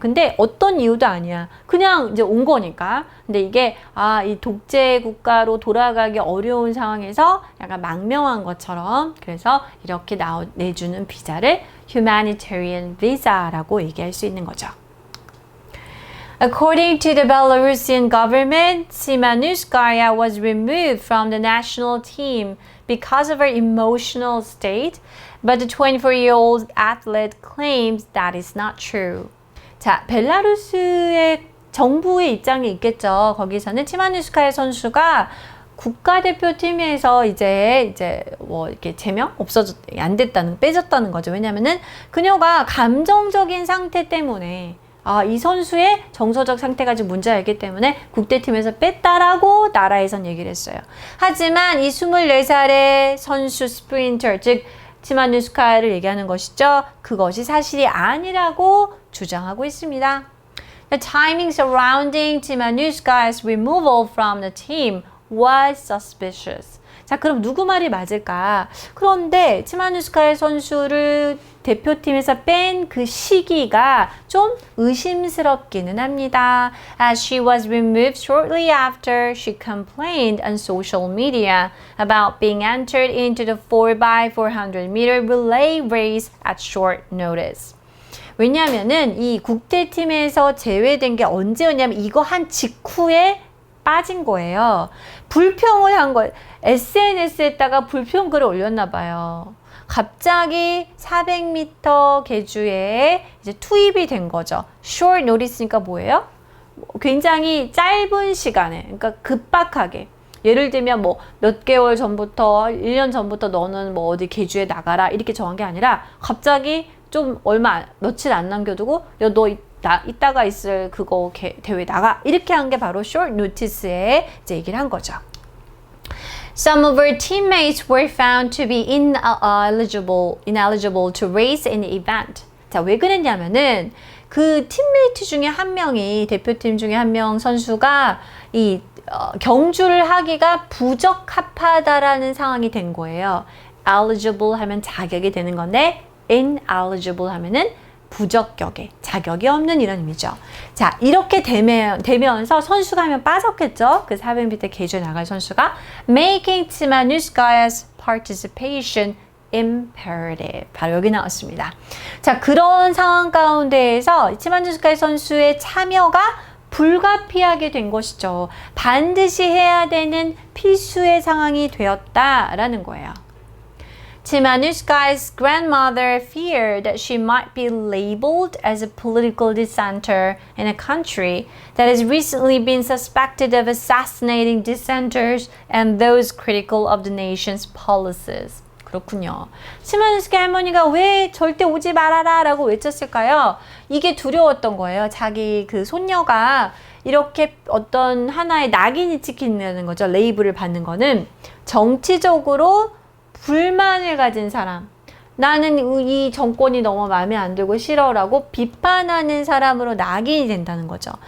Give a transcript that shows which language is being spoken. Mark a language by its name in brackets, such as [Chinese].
[Korean] 근데 어떤 이유도 아니야. 그냥 이제 온 거니까. 근데 이게 이 독재 국가로 돌아가기 어려운 상황에서 약간 망명한 것처럼 그래서 이렇게 내주는 비자를 humanitarian visa라고 얘기할 수 있는 거죠. [English] According to the Belarusian government, Tsimanouskaya was removed from the national team because of her emotional state, but the 24-year-old athlete claims that is not true. [Korean] 자, 벨라루스의 정부의 입장이 있겠죠. 거기서는 치마누스카야 선수가 국가대표팀에서 이제 뭐 이렇게 제명 안 됐다는 빼졌다는 거죠. 왜냐면은 그녀가 감정적인 상태 때문에 이 선수의 정서적 상태가 좀 문제가 있기 때문에 국대팀에서 뺐다라고 나라에선 얘기를 했어요. 하지만 이 24살의 선수 스프린터, 즉 치마누스카야를 얘기하는 것이죠. 그것이 사실이 아니라고 주장하고 있습니다. [English] The timing surrounding Tsimanouskaya's removal from the team was suspicious. [Korean] 자, 그럼 누구 말이 맞을까? 그런데 치마누스카야 선수를 대표팀에서 뺀 그 시기가 좀 의심스럽기는 합니다. [English] As she was removed shortly after she complained on social media about being entered into the 4x400 meter relay race at short notice. [Korean] 왜냐면은 이 국대팀에서 제외된 게 언제였냐면 이거 한 직후에 빠진 거예요. 불평을 한 거예요. SNS에다가 불평글을 올렸나 봐요. 갑자기 400m 계주에 이제 투입이 된 거죠. short notice니까 뭐예요? 굉장히 짧은 시간에, 그러니까 급박하게. 예를 들면 뭐 몇 개월 전부터, 1년 전부터 너는 뭐 어디 계주에 나가라 이렇게 정한 게 아니라 갑자기 좀 며칠 안 남겨두고 야, 너 이따가 있을 그거 대회 나가 이렇게 한 게 바로 short notice에 이제 얘기를 한 거죠. [English] Some of her teammates were found to be ineligible to race in the event. [Korean] 자, 왜 그랬냐면은 그 팀메이트 중에 한 명이 대표팀 중에 한 명 선수가 이 경주를 하기가 부적합하다라는 상황이 된 거예요. eligible 하면 자격이 되는 건데 ineligible 하면은 부적격에 자격이 없는 이런 의미죠. 자, 이렇게 되면서 선수가 하면 빠졌겠죠. 그 400m 계주에 나갈 선수가 [English] making Tsimanouskaya's participation imperative. [Korean] 바로 여기 나왔습니다. 자, 그런 상황 가운데에서 치마누스카야 선수의 참여가 불가피하게 된 것이죠. 반드시 해야 되는 필수의 상황이 되었다라는 거예요. [English] Timanushka's grandmother feared that she might be labeled as a political dissenter in a country that has recently been suspected of assassinating dissenters and those critical of the nation's policies. [Korean] 그렇군요. 치마누스키 할머니가 왜 절대 오지 말아라 라고 외쳤을까요? 이게 두려웠던 거예요. 자기 그 손녀가 이렇게 어떤 하나의 낙인이 찍힌다는 거죠. 레이블을 받는 거는 정치적으로 불만을 가진 사람, 나는 이 정권이 너무 마음에 안 들고 싫어라고 비판하는 사람으로 낙인이 된다는 거죠.